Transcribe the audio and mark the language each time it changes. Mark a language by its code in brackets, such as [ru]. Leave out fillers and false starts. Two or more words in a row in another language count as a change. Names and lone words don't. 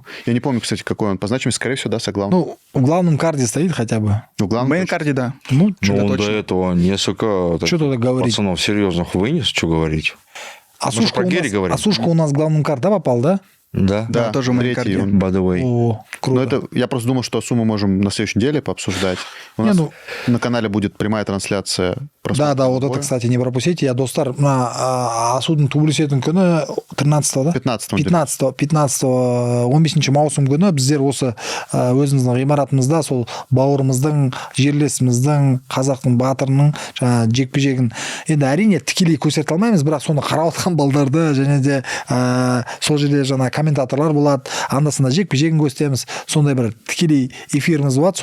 [ru] Я не помню, кстати, какой он по значимости. Скорее всего, да, соглавный. Ну, в главном карде стоит хотя бы. В главном В мейн-карде, да. Ну, Ну, что-то он точно. до этого несколько Что тут говорить? пацанов серьезных вынес, что говорить. Асушка про у Гэри нас, говорим? Асушка у нас в главном карде, да, попал, да? Да. Да, тоже в третий. мейн-карде. Он- [en] By the way. [ru] О, круто. Но это, я просто думал, что сумму можем на следующей неделе пообсуждать. У нас ну- на канале будет прямая трансляция. Да, вот это, кстати, не пропустите. [kk] Я достар Асудың тублесетін күні 13 да? 15 15 маусым күні біздер осы өзіміздің ғимаратымызда сол бауырымыздың, жерлесіміздің, қазақтың батырының жаңағы жекпе-жегін енді әрине тікелей көрсете алмаймыз, бірақ соны қарап отқан балдарды және де сол жерде жаңа комментаторлар болады, анда-санда жекпе-жегін көрсетеміз, сондай бір тікелей эфиріміз болады.